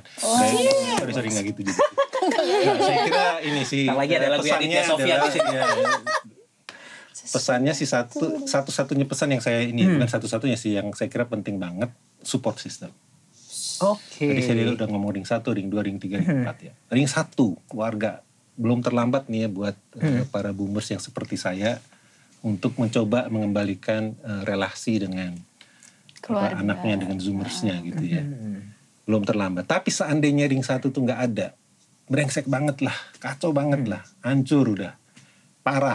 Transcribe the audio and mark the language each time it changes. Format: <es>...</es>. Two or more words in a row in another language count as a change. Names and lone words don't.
<id>Sorry nggak gitu juga. Saya kira ini sih pesannya adalah pesannya sih satu-satunya pesan yang saya ini bukan satu-satunya sih yang saya kira penting banget,</id> <en>support system.</en> <id>Tadi saya udah ngomong ring 1, ring 2, ring 3, ring 4 ya. Ring 1 keluarga, belum terlambat nih ya buat para boomers yang seperti saya untuk mencoba mengembalikan relasi dengan anaknya, dengan zoomersnya gitu ya. Belum terlambat. Tapi seandainya ring 1 tuh nggak ada, brengsek banget lah, kacau banget lah, hancur udah, parah.</id>